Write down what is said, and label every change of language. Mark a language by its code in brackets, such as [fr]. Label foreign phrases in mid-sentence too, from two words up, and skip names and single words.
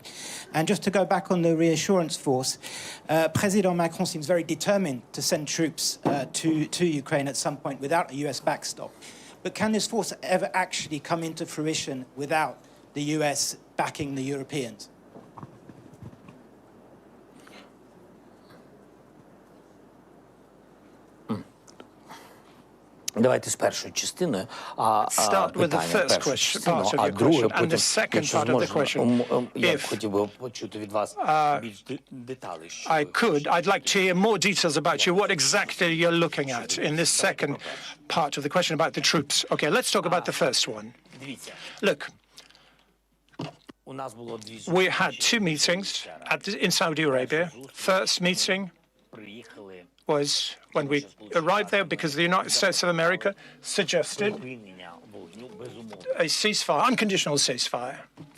[en] And just to go back on the reassurance force, President Macron seems very determined to send troops to Ukraine at some point without a US backstop. But can this force ever actually come into fruition without the US backing the Europeans? [uk] Давайте з першою частиною. [en] Start with the first question, part of your question, and the second part of the question. [uk] Я хотів би почути від вас більш деталі. [en] I'd like to hear more details about you, what exactly you're looking at in this second part of the question about the troops. Okay, let's talk about the first one. Look, we had two meetings in Saudi Arabia. First meeting was when we arrived there because the United States of America suggested a ceasefire, unconditional ceasefire.